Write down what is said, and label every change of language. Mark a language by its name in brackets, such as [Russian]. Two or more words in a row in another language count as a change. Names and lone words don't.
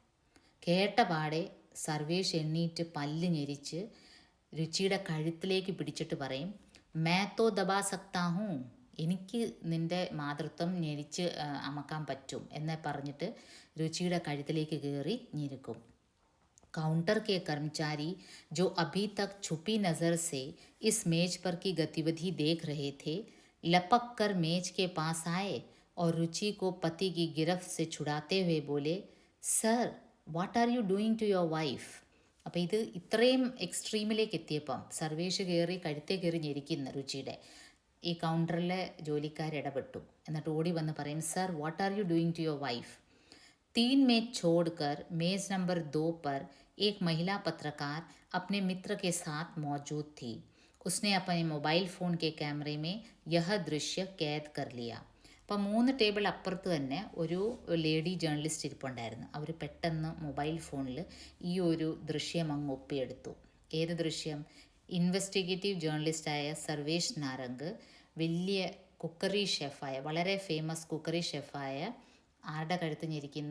[Malayalam] കേട്ട പാടെ സർവേഷ് എണ്ണീറ്റ് പല്ല് ഞെരിച്ച് രുചിയുടെ കഴുത്തിലേക്ക് പിടിച്ചിട്ട് പറയും, [Hindi] मैं तो दबा सकता हूँ, [Malayalam] എനിക്ക് നിൻ്റെ മാതൃത്വം ഞെരിച്ച് അമക്കാൻ പറ്റും എന്ന് പറഞ്ഞിട്ട് രുചിയുടെ കഴുത്തിലേക്ക് കയറി ഞെരുക്കും. [Hindi] काउंटर के कर्मचारी जो अभी तक छुपी नज़र से इस मेज पर की गतिविधि देख रहे थे, लपक कर मेज के पास आए और रुचि को पति की गिरफ्त से छुड़ाते हुए बोले, सर [English] what are you doing to your wife. [Malayalam] അപ്പോൾ ഇത് ഇത്രയും എക്സ്ട്രീമിലേക്ക് എത്തിയപ്പം സർവേഷ് കയറി കഴുത്തേ കയറി ഞെരിക്കുന്ന രുചിയുടെ ഈ കൗണ്ടറിലെ ജോലിക്കാരിടപെട്ടു. എന്നിട്ട് ഓടി വന്ന് പറയും, [English] sir what are you doing to your wife. [Hindi] 3 मेज छोड़कर मेज़ नंबर 2 पर एक महिला पत्रकार अपने मित्र के साथ मौजूद थी. उसने अपने मोबाइल फ़ोन के कैमरे में यह दृश्य कैद कर लिया. [Malayalam] അപ്പോൾ 3 ടേബിൾ അപ്പുറത്ത് തന്നെ ഒരു [English] lady journalist [Malayalam] ഇരിപ്പുണ്ടായിരുന്നു. അവർ പെട്ടെന്ന് മൊബൈൽ ഫോണിൽ ഈ ഒരു ദൃശ്യം അങ്ങ് ഒപ്പിയെടുത്തു. ഏത് ദൃശ്യം? [English] investigative journalist [Malayalam] സർവേഷ് നാരംഗ് വലിയ [English] cookery chef, [Malayalam] വളരെ ഫേമസ് [English] cookery chef [Malayalam] ആരുടെ കഴുത്ത് ഞെരിക്കുന്നു?